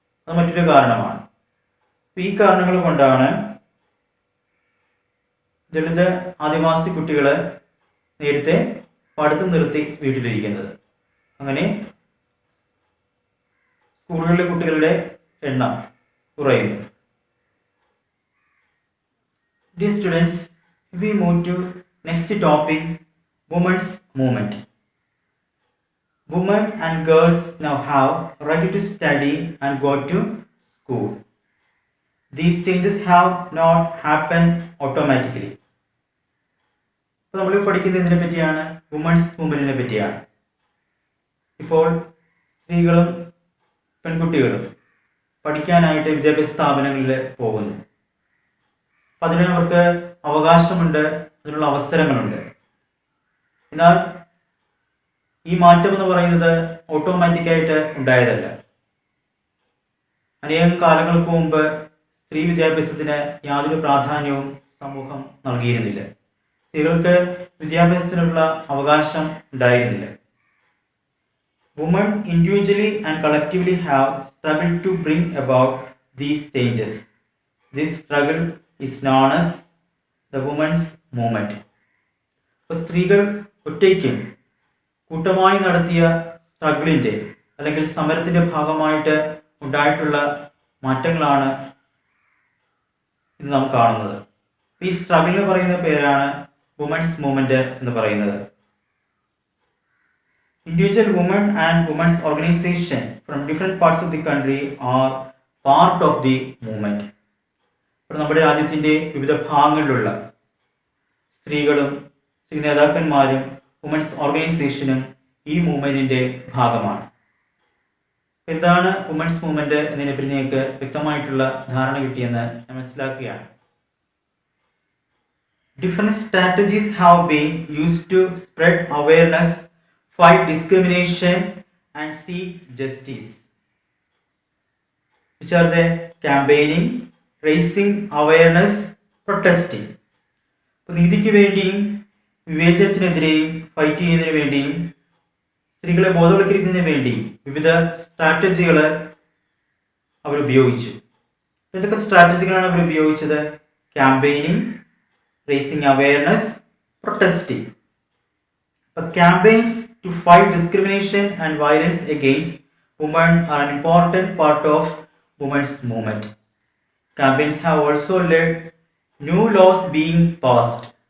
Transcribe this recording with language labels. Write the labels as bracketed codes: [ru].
[ml] അത് മറ്റൊരു കാരണമാണ്. ഈ കാരണങ്ങൾ കൊണ്ടാണ് ദളിത് ആദിവാസി കുട്ടികൾ നേരത്തെ പഠിത്തം നിർത്തി വീട്ടിലിരിക്കുന്നത്. അങ്ങനെ സ്കൂളുകളിലെ കുട്ടികളുടെ എണ്ണം കുറയുന്നു. [en] Dear students, we move to next topic, women's movement. Women and girls now have right to study and go to school. These changes have not happened automatically. [ml] ഇപ്പോൾ നമ്മൾ പഠിക്കുന്നതിനെ പറ്റിയാണ്, വുമൻസ് മൂവ്മെന്റിനെ പറ്റിയാണ്. ഇപ്പോൾ സ്ത്രീകളും പെൺകുട്ടികളും പഠിക്കാനായിട്ട് വിദ്യാഭ്യാസ സ്ഥാപനങ്ങളിൽ പോകുന്നു. അപ്പം അതിന് അവർക്ക് അവകാശമുണ്ട്, അതിനുള്ള അവസരങ്ങളുണ്ട്. എന്നാൽ ഈ മാറ്റം എന്ന് പറയുന്നത് ഓട്ടോമാറ്റിക്കായിട്ട് ഉണ്ടായതല്ല. അനേകം കാലങ്ങൾക്ക് മുമ്പ് സ്ത്രീ വിദ്യാഭ്യാസത്തിന് യാതൊരു പ്രാധാന്യവും സമൂഹം നൽകിയിരുന്നില്ല. സ്ത്രീകൾക്ക് വിദ്യാഭ്യാസത്തിനുള്ള അവകാശം ഉണ്ടായിരുന്നില്ല. [en] Women individually and collectively have struggled to bring about these changes. This struggle is known as the women's movement. [ml] അപ്പോൾ സ്ത്രീകൾ ഒറ്റയ്ക്കും കൂട്ടമായി നടത്തിയ സ്ട്രഗിളിൻ്റെ അല്ലെങ്കിൽ സമരത്തിൻ്റെ ഭാഗമായിട്ട് ഉണ്ടായിട്ടുള്ള മാറ്റങ്ങളാണ് ഇന്ന് നാം കാണുന്നത്. ഈ സ്ട്രഗിളിന് പറയുന്ന പേരാണ് വുമൻസ് മൂവ്മെന്റ് എന്ന് പറയുന്നത്. [en] Individual women and women's organization from different parts of the country are part of the movement. [ml] ഇപ്പോൾ നമ്മുടെ രാജ്യത്തിൻ്റെ വിവിധ ഭാഗങ്ങളിലുള്ള സ്ത്രീകളും സ്ത്രീ നേതാക്കന്മാരും വുമൻസ് ഓർഗനൈസേഷനും ഈ മൂവ്മെന്റിന്റെ ഭാഗമാണ്. എന്താണ് വുമൻസ് മൂവ്മെന്റ് എന്നതിനെപ്പറ്റി നിങ്ങൾക്ക് വ്യക്തമായിട്ടുള്ള ധാരണ കിട്ടിയെന്ന് ഞാൻ മനസ്സിലാക്കുകയാണ്. [en] Different strategies have been used to spread awareness, fight discrimination and seek justice, which are the campaigning, raising awareness, protesting. [ml] അപ്പോൾ നീതിക്ക് വേണ്ടിയും വിവേചനത്തിനെതിരെയും ഫൈറ്റ് ചെയ്യുന്നതിന് വേണ്ടിയും സ്ത്രീകളെ ബോധവൽക്കരിക്കുന്നതിന് വേണ്ടിയും വിവിധ സ്ട്രാറ്റജികൾ അവർ ഉപയോഗിച്ചു. എന്തൊക്കെ സ്ട്രാറ്റജികളാണ് അവർ ഉപയോഗിച്ചത്? [en] Campaigning, raising awareness, protesting. But campaigns to fight discrimination and violence against women are an important part of women's movement. Campaigns have also led new laws being passed.